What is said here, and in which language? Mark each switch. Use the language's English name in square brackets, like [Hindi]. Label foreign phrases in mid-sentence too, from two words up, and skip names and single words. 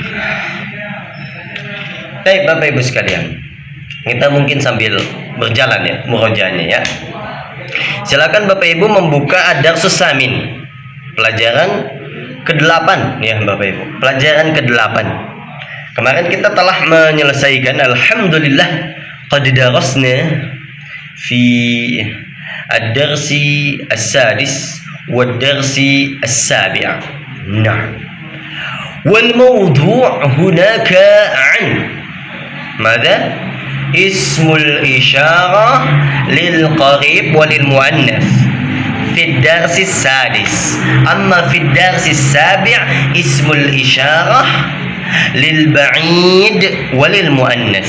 [Indonesian] Baik Bapak Ibu sekalian, kita mungkin sambil berjalan ya murojaahnya ya. Silakan Bapak Ibu membuka [Arabic] الدرس الثامن, [Indonesian] pelajaran ke-8 ya Bapak Ibu. Pelajaran ke-8. Kemarin kita telah menyelesaikan, [Arabic] الحمد لله، قد درسنا في الدرس السادس والدرس السابع'. Nah, والموضوع هناك عن ماذا؟ اسم الإشارة للقريب وللمؤنث في الدرس السادس. أما في الدرس السابع اسم الإشارة للبعيد وللمؤنث.